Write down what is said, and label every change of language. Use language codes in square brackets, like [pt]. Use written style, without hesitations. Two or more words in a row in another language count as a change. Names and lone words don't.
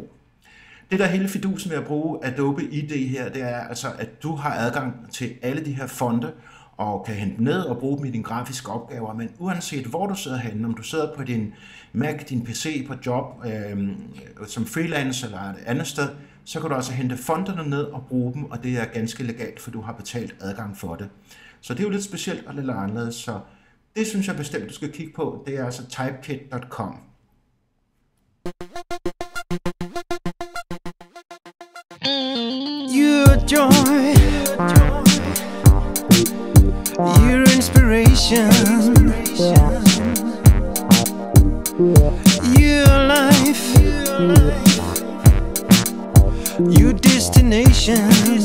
[da] Det der hele fidusen ved at bruge Adobe ID her, det er altså, at du har adgang til alle de her fonte, og kan hente ned og bruge dem i dine grafiske opgaver, men uanset hvor du sidder henne, om du sidder på din Mac, din PC, på job, som freelance eller et andet sted, så kan du altså hente fonterne ned og bruge dem, og det er ganske legalt, for du har betalt adgang for det. Så det er jo lidt specielt og lidt anderledes, så det synes jeg bestemt, du skal kigge på. Det er altså typekit.com. [en] Your joy, your inspiration, your life, your destination.